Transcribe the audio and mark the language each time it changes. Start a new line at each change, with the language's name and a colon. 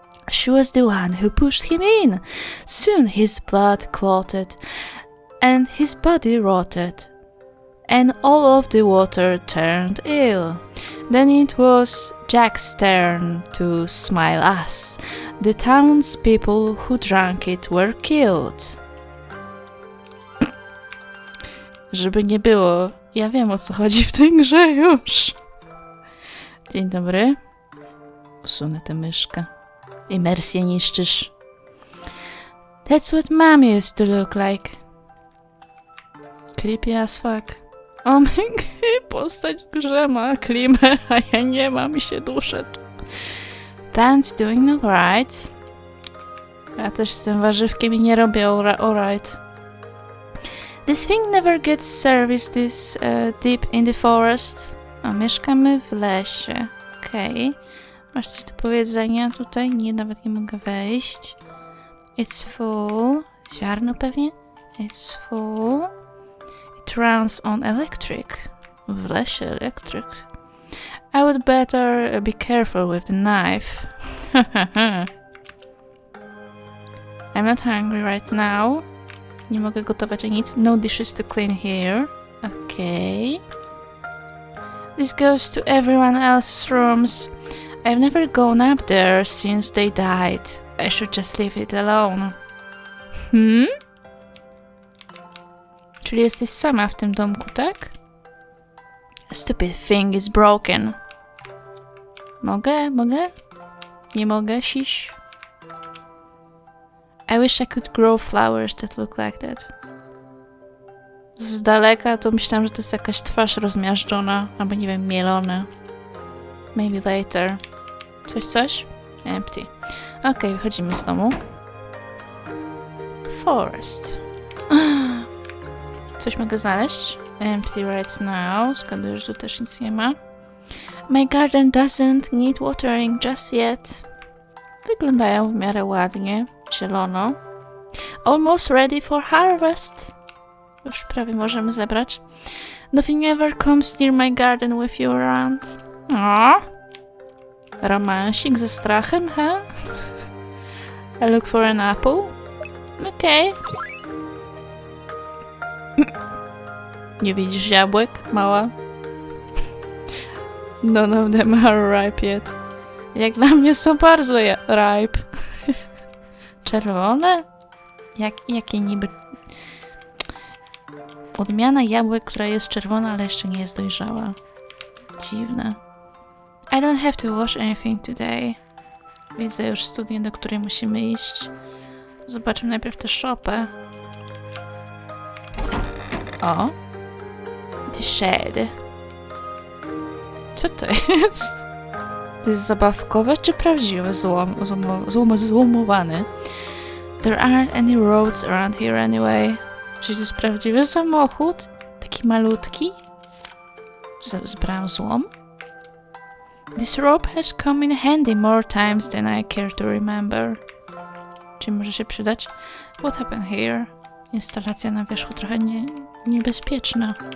English: She was the one who pushed him in. Soon his blood clotted, and his body rotted, and all of the water turned ill. Then it was Jack's turn to smile us. The townspeople who drank it were killed.
Polish: Żeby nie było, ja wiem, o co chodzi w tej grze już. Dzień dobry. Usunę tę myszkę. Imersję niszczysz.
English: That's what mom used to look like. Creepy as fuck.
Polish: O my postać w grze ma klimę, a ja nie mam i się duszę.
English: Dan's doing alright.
Polish: Ja też z tym warzywkiem i nie robię alright.
English: This thing never gets service this deep in the forest.
Polish: A mieszkamy w lesie. Okej. Masz coś do powiedzenia tutaj? Nie, nawet nie mogę wejść.
English: It's full.
Polish: Ziarno pewnie?
English: It's full. It runs on electric.
Polish: W lesie
English: electric. I would better be careful with the knife. I'm not hungry right now.
Polish: Nie mogę gotować nic.
English: No dishes to clean here. Okay. This goes to everyone else's rooms. I've never gone up there since they died. I should just leave it alone.
Polish: Czyli jesteś sama w tym domku, tak?
English: Stupid thing is broken.
Polish: Mogę? Nie mogę, siś.
English: I wish I could grow flowers that look like that.
Polish: Z daleka to myślałam, że to jest jakaś twarz rozmiażdżona, albo nie wiem, mielona.
English: Maybe later.
Polish: Coś?
English: Empty.
Polish: Okej, wychodzimy z domu. Forest. Coś mogę znaleźć?
English: Empty right now.
Polish: Zgaduję, że tu też nic nie ma.
English: My garden doesn't need watering just yet.
Polish: Wyglądają w miarę ładnie. Zielono.
English: Almost ready for harvest.
Polish: Już prawie możemy zebrać.
English: Nothing ever comes near my garden with you around.
Polish: Aww. Romansik ze strachem, huh?
English: I look for an apple. Okej.
Polish: Nie widzisz jabłek, mała?
English: None of them are ripe yet.
Polish: Jak dla mnie są bardzo ripe. Czerwone? Jakie niby... Odmiana jabłek, która jest czerwona, ale jeszcze nie jest dojrzała. Dziwne.
English: I don't have to wash anything today.
Polish: Widzę już studnię, do której musimy iść. Zobaczmy najpierw tę szopę. O!
English: The shed.
Polish: Co to jest? To jest zabawkowe czy prawdziwe złomowany?
English: There aren't any roads around here anyway.
Polish: Czy to jest prawdziwy samochód? Taki malutki? Zbrałem złom?
English: This rope has come in handy more times than I care to remember.
Polish: Czy może się przydać?
English: What happened here?
Polish: Instalacja na wierzchu trochę niebezpieczna.